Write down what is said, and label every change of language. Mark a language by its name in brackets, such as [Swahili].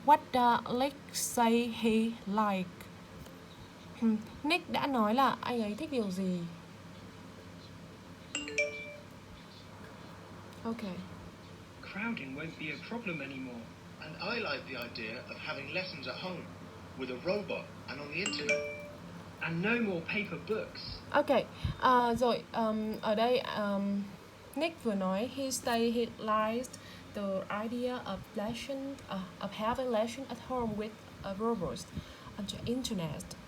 [English] What does Nick say he like? [Vietnamese] Nick đã nói là anh ấy thích điều gì? [English] Okay. crowding won't be a problem anymore. And I like the idea of having lessons at home, with a robot and on the internet. And no more paper books. [Vietnamese] Ok, rồi ở đây Nick vừa nói he liked the idea of having lesson at home with a robot on the internet.